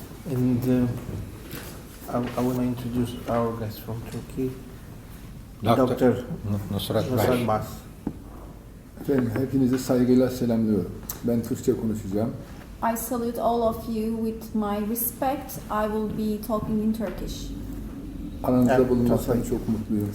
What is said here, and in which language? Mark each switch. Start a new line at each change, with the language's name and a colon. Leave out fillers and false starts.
English: And I want to introduce our guest from Turkey, Dr. Nusrat Nusrat Bas.
Turkish: Efendim hepinizi saygıyla selamlıyorum. Ben Türkçe konuşacağım.
English: I salute all of you with my respect. I will be talking in Turkish.
Turkish: Aranızda bulunmaktan çok mutluyum.